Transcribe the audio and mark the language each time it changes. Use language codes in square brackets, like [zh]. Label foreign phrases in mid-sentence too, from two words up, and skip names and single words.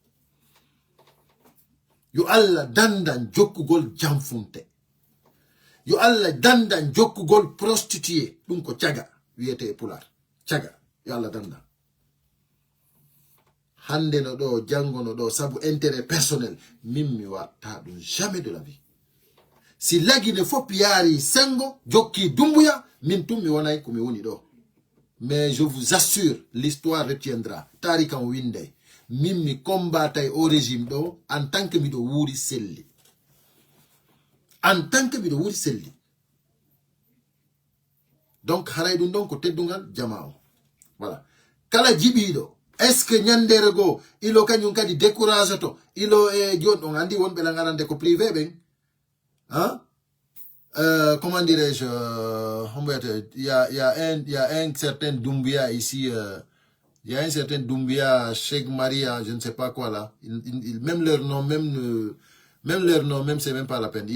[ff] yo alla dandan jokkugol jamfunte yo alla dandan jokkugol prostituée dum ko caga wiete pular caga yo alla dandan hande no do jango no do sabu [fr] intérêt personnel [ff] min mi watta dum [fr] jamais de la vie [ff] si lagine fop yaari sengo jokki dumbuya min tum mi wonay ko mi woni do. [fr] Mais je vous assure, l'histoire retiendra. [ff] Tarikan Winde, mimi combatay [fr] au régime [ff] do [fr] en tant que [ff] mido wuri selli. [fr] En tant que [ff] mido wuri selli. Donc haray dun don ko teddungal jamao. Voilà. Kala jibido. [fr] Est-ce que [ff] nyanderego ilo kanyun kadi décourage to ilo jon on andi won be la ngarande ko privé ben. Hein? [fr] Comment dirais-je, il y a un certain Doumbia ici, il y a un certain Doumbia, Cheikh Maria, je ne sais pas quoi là, même leur nom, même c'est même pas la peine.